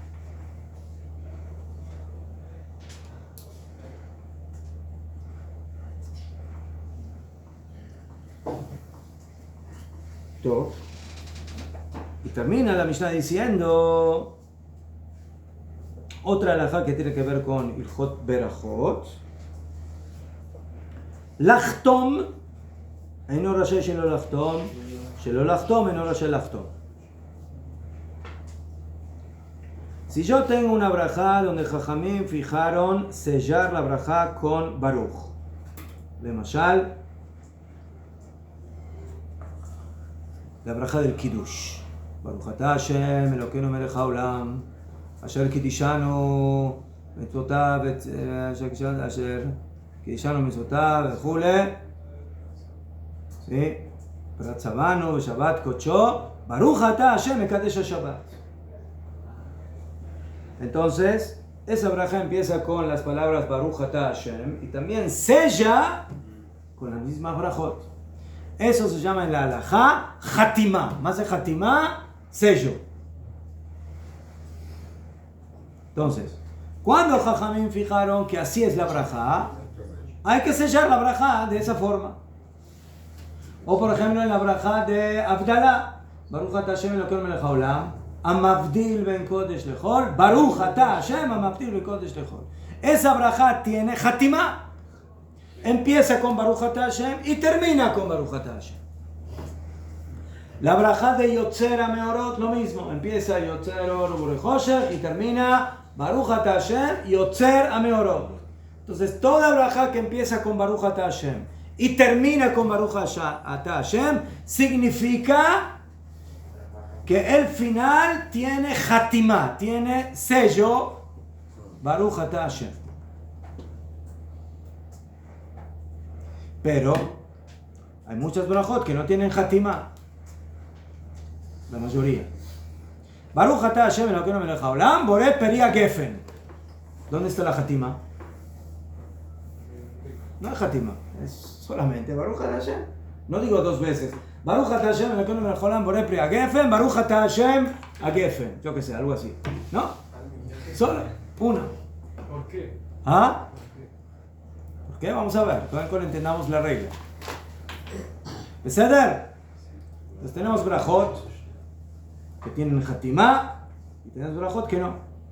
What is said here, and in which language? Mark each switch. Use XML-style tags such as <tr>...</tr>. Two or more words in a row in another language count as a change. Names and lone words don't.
<es>Todo. Y termina la Mishnah diciendo otra halajá que tiene que ver con</es> <he>הלכות ברכות. Lachtom, אינו רשאי שלא לחתום, שלא לחתום אינו רשאי לחתום.</he> <es>Si yo tengo una brajá donde Jajamín fijaron sellar la brajá con Baruch. De Mashal, la brajá del Kiddush.</es> <he>ברוך אתה השם אלוקינו מלך העולם, אשר קדשנו מצוותיו, אשר קדשנו מצוותיו, וכולי.</he> <es>¿Sí?</es> <he>פרט צונו, שבת קודשו, ברוך אתה השם מקדש השבת.</he> <es>Entonces, esa braja empieza con las palabras</es> <he>ברוך אתה השם</he> <es>y también sella con las mismas brajot. Eso se llama en la halajá Hatimá. Más de Hatimá, sello. Entonces, cuando Jajamín fijaron que así es la brajá, hay que sellar la brajá de esa forma. O por ejemplo en la brajá de Abdalá,</es> <he>ברוך אתה השם אלוקינו מלך העולם, המבדיל בין קודש לחול, ברוך אתה השם המבדיל בין קודש לחול.</he> <es>Esa brajá tiene Hatimá. Empieza con</es> <he>ברוך אתה השם</he> <es>y termina con</es> <he>ברוך אתה השם.</he> <es>La brajá de Yotzer HaMeorot, lo mismo. Empieza</es> <he>יוצר אור ובורא חושך</he> <es>y termina</es> <he>ברוך אתה השם יוצר המאורות.</he> <es>Entonces, toda brajá que empieza con</es> <he>ברוך אתה השם</he> <es>y termina con</es> <he>ברוך אתה השם</he> <es>significa que el final tiene Hatimá, tiene sello</es> <he>ברוך אתה השם.</he> <es>Pero hay muchas brajot que no tienen Hatimá. La mayoría.</es> <he>ברוך אתה השם אלוקינו מלך העולם, בורא פרי הגפן.</he> <es>¿Dónde está la Hatimá? No hay Hatimá. Es solamente</es> <he>ברוך אתה השם.</he> <es>No digo dos veces.</es> <he>ברוך אתה השם אלוקינו מלך העולם, בורא פרי הגפן, ברוך אתה השם הגפן.</he> <es>Yo qué sé, algo así. ¿No? Solo una. ¿Por qué? ¿Ah? ¿Por qué? Vamos a ver. Todavía no entendamos la regla. ¿Beseder? Entonces tenemos brajot que tienen Hatimá y tenemos brajot que no.</es>